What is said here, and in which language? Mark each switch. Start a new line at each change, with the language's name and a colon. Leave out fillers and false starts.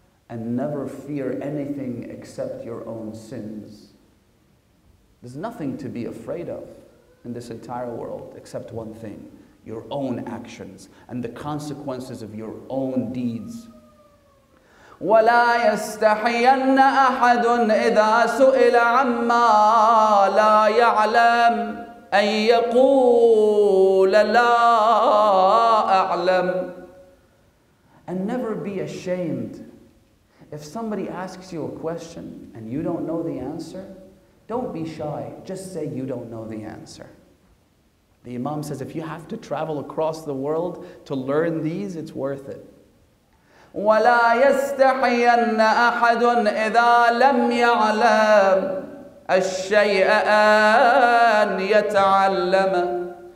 English: And never fear anything except your own sins. There's nothing to be afraid of in this entire world except one thing: your own actions and the consequences of your own deeds.
Arabic: ولا يستحين أحد إذا سئل عما لا يعلم أن يقول لا أعلم.
English: And never be ashamed. If somebody asks you a question and you don't know the answer, don't be shy. Just say you don't know the answer. The Imam says if you have to travel across the world to learn these, it's worth it.
Arabic: وَلَا يَسْتَحِيَنَّ أَحَدٌ إِذَا لَمْ يَعْلَمْ الشَّيْءَ أَنْ يَتَعَلَّمَ.